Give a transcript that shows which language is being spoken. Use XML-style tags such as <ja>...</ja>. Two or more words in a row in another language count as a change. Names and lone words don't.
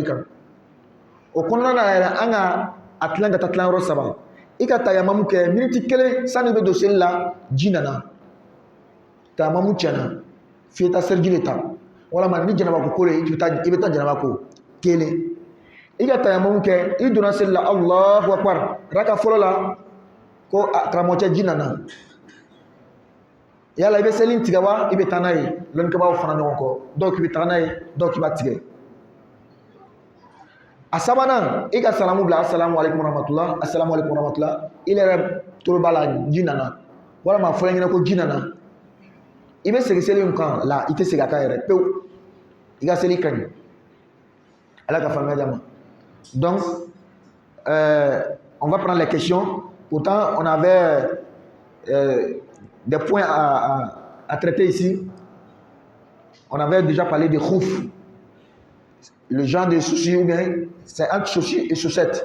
<bm>kan o kɔnɔna na yɛrɛ an ka a tilan ka taa tilan yɔrɔ 3 i ka tayamamu kɛ miniti 1 sani i bɛ don seli la ji nana tayamamu tiɲɛna f'i ye taa seliji de ta walama ni janabako ko le i bɛ taa janaba ko kelen i ka tayamamu kɛ i donna seli la</bm> <ar>الله أكبر</ar> <bm>raka fɔlɔ la ko karamɔgɔcɛ ji nana yala i bɛ seli tigɛ wa i bɛ taa n'a ye lɔnnikɛbagaw fana ɲɔgɔn kɔ dɔw k'i bɛ taa n'a ye dɔw k'i b'a tigɛ a sabanan i ka salamu bila</bm> <ar>السلام عليكم ورحمة الله السلام عليكم ورحمة الله</ar> <bm>i yɛrɛ tolo b'a la ji nana walama a fɔra ɲɛna ko ji nana i bɛ segin seli in kan la i tɛ segin a kan yɛrɛ pewu i ka seli ka ɲi ala ka faamuya d'ama</bm> <fr>donc on va prendre les questions pourtant on avait des points à traiter ici on avait déjà parlé de khouf le genre de souci, ou bien c'est entre souci et chaussette.</fr>